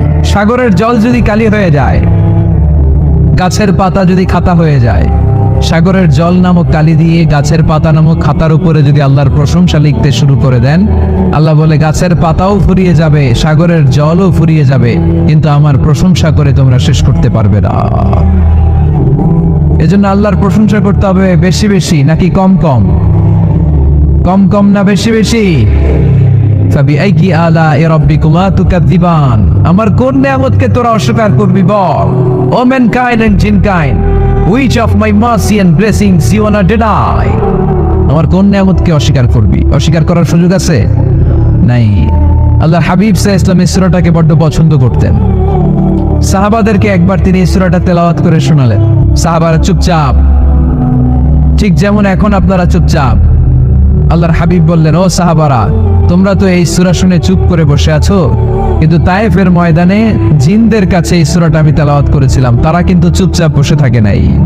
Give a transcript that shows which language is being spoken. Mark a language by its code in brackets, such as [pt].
[bn] সাগরের জল যদি কালি হয়ে যায়, গাছের পাতা যদি খাতা হয়ে যায়, সাগরের জল নামক কালি দিয়ে গাছের পাতা নামক খাতার উপরে যদি আল্লাহর প্রশংসা লিখতে শুরু করে দেন, আল্লাহ বলে গাছের পাতাও ফুরিয়ে যাবে, সাগরের জলও ফুরিয়ে যাবে, কিন্তু আমার প্রশংসা করে তোমরা শেষ করতে পারবে না। এজন্য আল্লাহর প্রশংসা করতে হবে বেশি বেশি নাকি কম কম? কম কম না বেশি বেশি? [ar] ফাবিআইয়ি আলা'i রাব্বিকুমা তুকাদ্দিবান। [bn] আমার কোন নিয়ামতকে তোরা অস্বীকার করবি বল? [en] O mankind and jinnkind, which of my mercy and blessings you wanna deny? [bn] আমার কোন নিয়ামতকে অস্বীকার করবি? অস্বীকার করার সুযোগ আছে? নাই। আল্লাহ হাবিব সাল্লাল্লাহু আলাইহি ওয়াসাল্লাম এই সূরাটাকে বড্ড পছন্দ করতেন। সাহাবাদেরকে একবার তিনি এই সূরাটা তেলাওয়াত করে শোনালেন। সাহাবারা চুপচাপ, ঠিক যেমন এখন আপনারা চুপচাপ। আল্লাহর হাবিব বললেন, ও সাহাবারা, তোমরা তো এই সূরা শুনে চুপ করে বসে আছো, কিন্তু তায়েফের ময়দানে জিনদের কাছে এই সূরাটা আমি তেলাওয়াত করেছিলাম, তারা কিন্তু চুপচাপ বসে থাকে নাই।